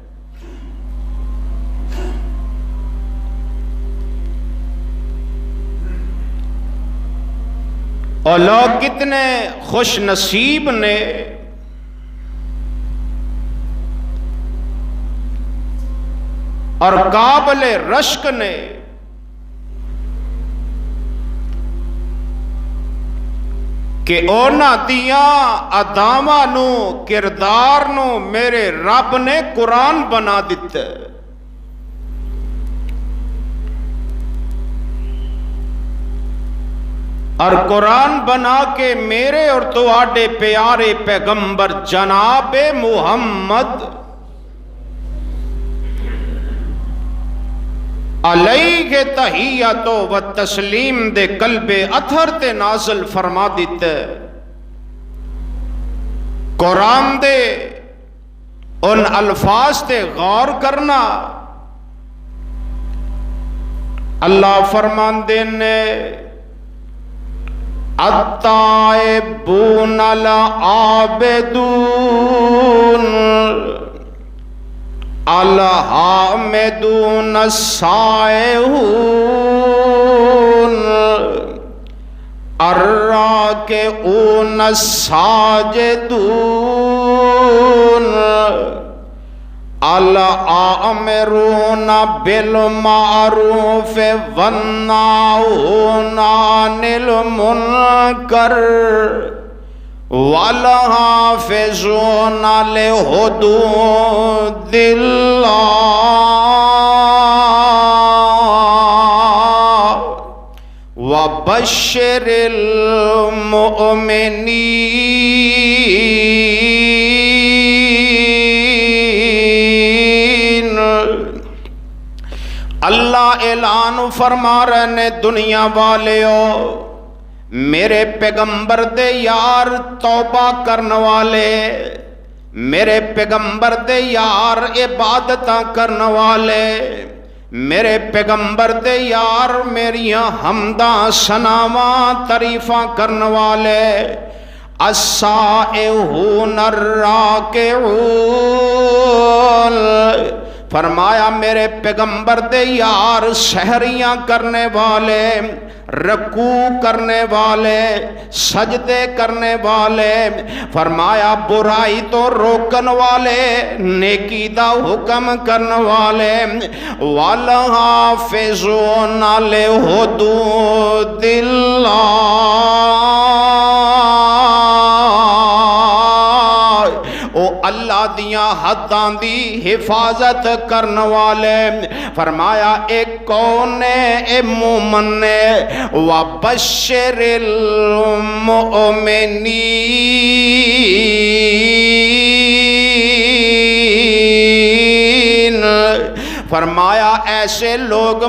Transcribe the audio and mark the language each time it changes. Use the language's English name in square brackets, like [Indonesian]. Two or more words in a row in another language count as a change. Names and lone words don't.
[Punjabi] اور لوگ کتنے خوش نصیب نے اور قابل رشک نے کہ اونا دیاں اداواں نو کردار نو میرے رب نے قرآن بنا دیتا ہے۔ اور قرآن بنا کے میرے اور تواڈے پیارے پیغمبر جناب محمد علیہ تحیت و تسلیم دے قلب اطہر تے نازل فرما دیتے۔ قرآن دے ان الفاظ تے غور کرنا۔ اللہ فرمان دینے [Arabic] التائبون العابدون الحامدون السائحون الراکعون الساجدون الآمرون بالمعروف والناہون عن المنکر والحافظون لحدود اللہ وبشر المؤمنین۔ [Punjabi] اللہ اعلان فرما رہے نے دنیا والیو، میرے پیغمبر دے یار توبہ کرن والے، میرے پیغمبر دے یار عبادتاں کرن والے، میرے پیغمبر دے یار میریاں حمداں ثناواں تعریفاں کرن والے، [Arabic] السائحون الراکعون، [Punjabi] فرمایا میرے پیغمبر دے یار سحریاں کرنے والے، رکوع کرنے والے، سجدے کرنے والے، فرمایا برائی تو روکن والے، نیکی دا حکم کرنے والے، [Arabic] والحافظون لحدود اللہ، [Punjabi] او اللہ دیاں حداں دی حفاظت کرن والے۔ فرمایا ایک کون اے مومن نے، [Arabic] وَبَشِّرِ الْمُؤْمِنِينَ، [Punjabi] فرمایا ایسے لوگ